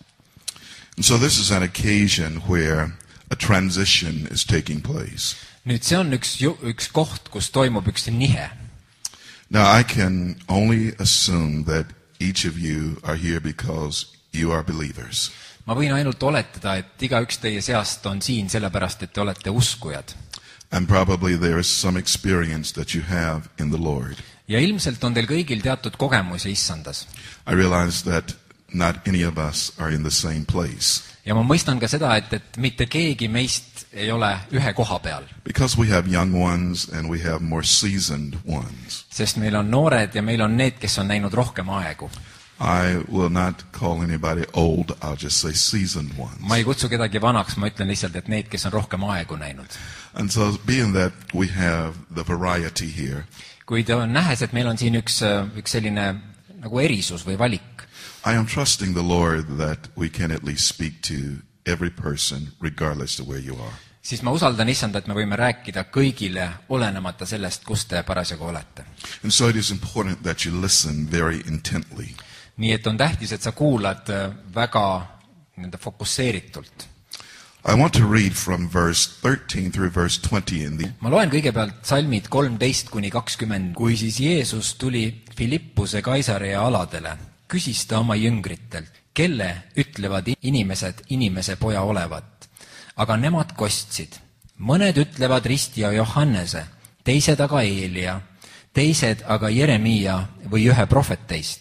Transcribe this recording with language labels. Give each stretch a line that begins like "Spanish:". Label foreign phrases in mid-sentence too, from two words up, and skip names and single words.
English: And so this is an occasion where a transition is taking place.
Estonian: Nüüd see on üks koht, kus toimub üks nihe.
English: Now I can only assume that each of you are here because you are believers.
Estonian: Ma võin ainult oletada, et igaüks teie seast on siin sellepärast, et te olete uskujad.
English: And probably there is some experience that you have in the Lord.
Estonian: Ja ilmselt on teil kõigil teatud kogemusi issandas.
English: I realize that not any of us are in the same place.
Estonian: Ja ma mõistan ka seda, et mitte keegi meist ei ole ühe koha peal.
English: Because we have young ones and we have more seasoned ones.
Estonian: Sest meil on noored ja meil on need, kes on näinud rohkem aegu.
English: I will not call anybody old, I'll just say seasoned ones.
Estonian: Ma ei kutsu kedagi vanaks, ma ütlen lihtsalt, et need, kes on rohkem aegu näinud.
English: And so being that we have the variety here,
Estonian: Kuid nähes, et meil on siin üks selline nagu erisus või valik.
English: I am trusting the Lord that we can at least speak to every person regardless of where you are.
Estonian: Siis ma usaldan issand, et me võime rääkida kõigile, olenemata sellest, kus te parasjagu olete.
English: And so it is important that you listen very intently.
Estonian: Nii et on tähtis, et sa kuulad väga fokusseeritult.
English: I want to read from verse 13 through verse 20 in the...
Estonian: Ma loen kõigepealt salmid 13 kuni 20. Kui siis Jeesus tuli Filippuse Kaisarea aladele, küsis ta oma jüngritelt, kelle ütlevad inimesed inimese poja olevat. Aga nemad kostsid. Mõned ütlevad ristja Johannese, teised aga Eelia, teised aga Jeremia või ühe prohveteist.